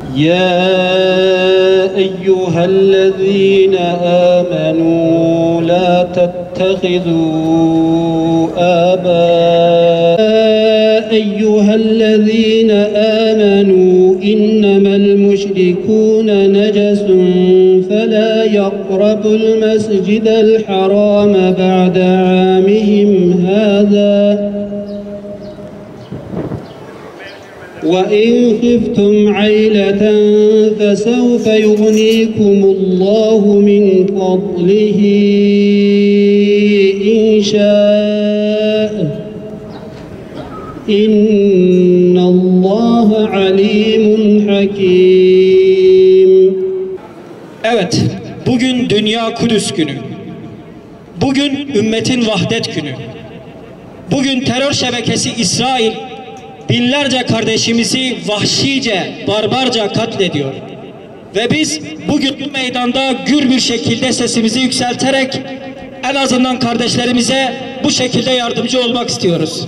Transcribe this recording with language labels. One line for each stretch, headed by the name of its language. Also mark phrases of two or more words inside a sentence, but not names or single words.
Arabic: يا أيها الذين آمنوا لا تتخذوا أيها الذين آمنوا إنما المشركون نجس فلا يقربوا المسجد الحرام بعد عامهم هذا وَإِنْ خِفْتُمْ عَيْلَةً فَسَوْفَ يُغْنِيكُمُ اللّٰهُ مِنْ فَضْلِهِ إِنْ شَاءَ إِنَّ اللّٰهَ عَلِيمٌ حَكِيمٌ.
Turkish: Evet, bugün Dünya Kudüs Günü. Bugün ümmetin vahdet günü. Bugün terör şebekesi İsrail binlerce kardeşimizi vahşice, barbarca katlediyor. Ve biz bugün bu meydanda gür bir şekilde sesimizi yükselterek en azından kardeşlerimize bu şekilde yardımcı olmak istiyoruz.